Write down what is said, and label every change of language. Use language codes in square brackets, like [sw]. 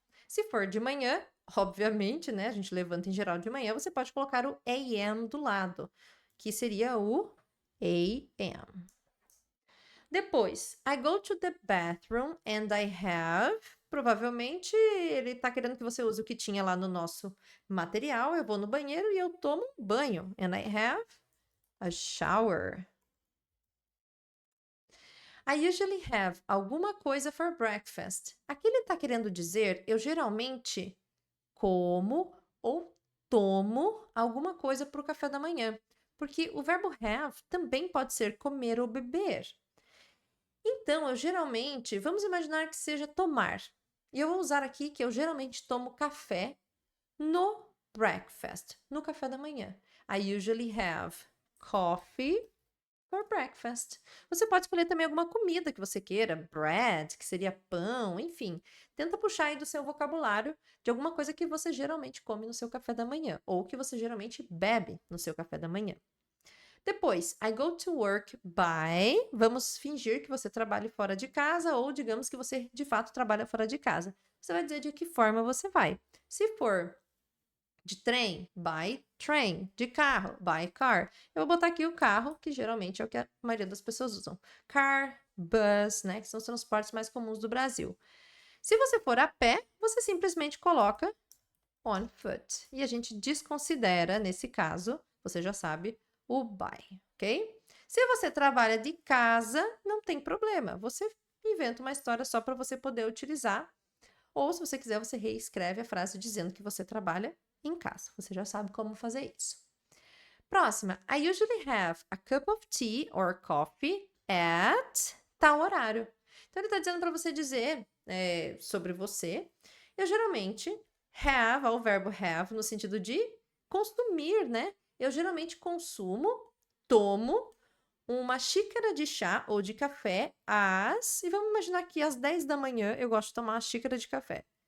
[pt] Se for de manhã, obviamente, né? A gente levanta em geral de manhã, você pode colocar o AM do lado, que seria o AM. Depois, [en] I go to the bathroom and I have. [pt] Provavelmente ele está querendo que você use o que tinha lá no nosso material. Eu vou no banheiro e eu tomo um banho. [en] And I have a shower. I usually have [pt] alguma coisa [en] for breakfast. [pt] Aqui ele está querendo dizer, eu geralmente como ou tomo alguma coisa para o café da manhã. Porque o verbo have também pode ser comer ou beber. Então, eu geralmente, vamos imaginar que seja tomar. E eu vou usar aqui que eu geralmente tomo café no breakfast, no café da manhã. [en] I usually have coffee for breakfast. [pt] Você pode escolher também alguma comida que você queira, bread, que seria pão, enfim. Tenta puxar aí do seu vocabulário de alguma coisa que você geralmente come no seu café da manhã, ou que você geralmente bebe no seu café da manhã. Depois, [en] I go to work by. [pt] Vamos fingir que você trabalhe fora de casa, ou digamos que você de fato trabalha fora de casa. Você vai dizer de que forma você vai. Se for de trem, [en] by train. [pt] De carro, [en] by car. [pt] Eu vou botar aqui o carro, que geralmente é o que a maioria das pessoas usam. Car, bus, né? Que são os transportes mais comuns do Brasil. Se você for a pé, você simplesmente coloca [en] on foot. [pt] E a gente desconsidera, nesse caso, você já sabe, o by, ok? Se você trabalha de casa, não tem problema. Você inventa uma história só para você poder utilizar. Ou, se você quiser, você reescreve a frase dizendo que você trabalha em casa. Você já sabe como fazer isso. Próxima. [en] I usually have a cup of tea or coffee at [pt] tal horário. Então, ele está dizendo para você dizer sobre você. Eu geralmente have, o verbo have, no sentido de consumir, né? Eu geralmente consumo, tomo uma xícara de chá ou de café e vamos imaginar que às 10 da manhã eu gosto de tomar uma xícara de café.